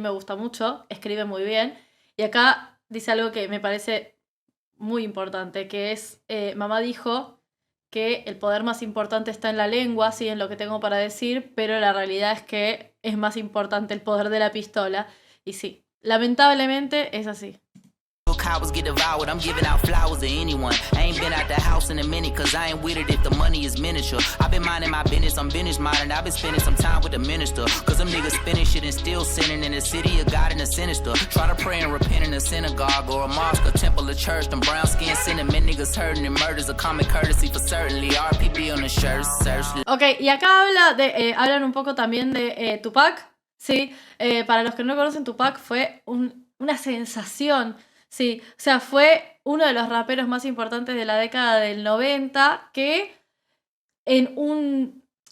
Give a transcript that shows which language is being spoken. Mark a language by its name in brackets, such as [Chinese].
[Spanish] me gusta mucho, escribe muy bien, y acá dice algo que me parece muy importante, que es, mamá dijo que el poder más importante está en la lengua, sí, en lo que tengo para decir, pero la realidad es que es más importante el poder de la pistola, y sí, lamentablemente es así. [English] Cowards get devoured, I'm giving out flowers to anyone. I ain't been out the house in a minute, cause I ain't with it if the money is miniature. I've been minding my business, I'm business minded. I've been spending some time with the minister, cause them niggas spinning shit and still sinning in the city of God and the sinister. Try to pray and repent in a synagogue or a mosque, a temple, a church. Them brown skin cinnamon niggas hurting and murders a common courtesy for certainly. RPB on the shirt, search. [Spanish] Ok, y acá hablan un poco también de Tupac, ¿sí? Para los que no conocen, Tupac fue una sensación. Sí, o sea, fue uno de los raperos más importantes de la década del 90 que en un...